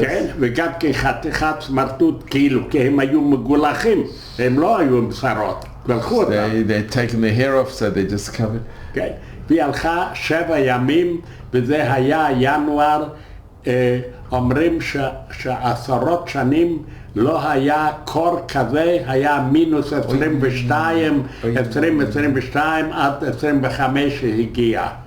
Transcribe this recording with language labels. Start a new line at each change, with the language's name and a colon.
Hebrew: כן, וגם כחתיכת סמרטוט, כאילו, כי הם היו מגולחים, הם לא היו עם שרות, גלחו אותם.
English: They'd taken their hair off, so they just covered.
Hebrew: כן, והיא הלכה 7 ימים, וזה היה ינואר, אומרים שעשרות שנים לא היה קור כזה, היה מינוס 22, 22 עד 25 שהגיע.